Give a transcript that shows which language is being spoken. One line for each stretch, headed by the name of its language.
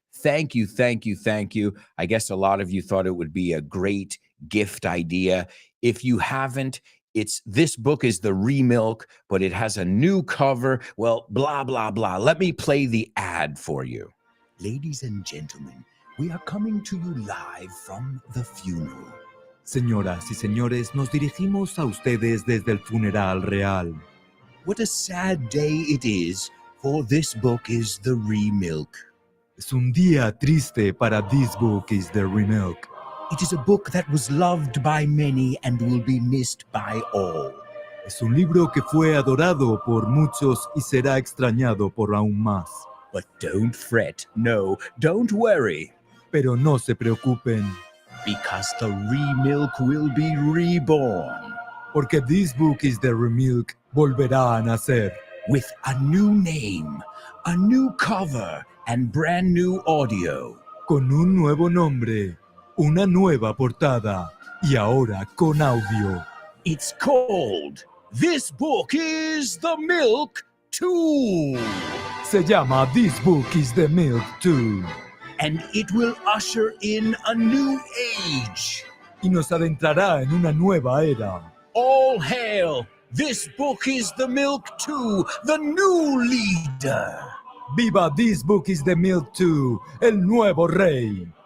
English: Thank you, thank you, thank you. I guess a lot of you thought it would be a great gift idea. If you haven't, it's This Book is the Remilk, but it has a new cover. Well, blah, blah, blah. Let me play the ad for you. Ladies and gentlemen, we are coming to you live from the funeral.
Spanish: Señoras y señores, nos dirigimos a ustedes desde el funeral real.
English: What a sad day it is, for This Book is the Remilk.
Spanish: Es un día triste para This Book is the Remilk.
English: It is a book that was loved by many and will be missed by all.
Spanish: Es un libro que fue adorado por muchos y será extrañado por aún más.
English: But don't fret, no, don't worry,
Spanish: Pero no se preocupen,
English: because the Remilk will be reborn
Spanish: porque This Book is the Remilk volverá a nacer
English: with a new name, a new cover, and brand new audio.
Spanish: con un nuevo nombre, una nueva portada y ahora con audio.
English: It's called This Book is the Milk 2.
Spanish: Se llama This Book is the Milk 2
English: And it will usher in a new age.
Spanish: y nos adentrará en una nueva era.
English: All hail! This Book is the Milk 2, the new leader.
Spanish: ¡Viva This Book is the Milk 2, el nuevo rey!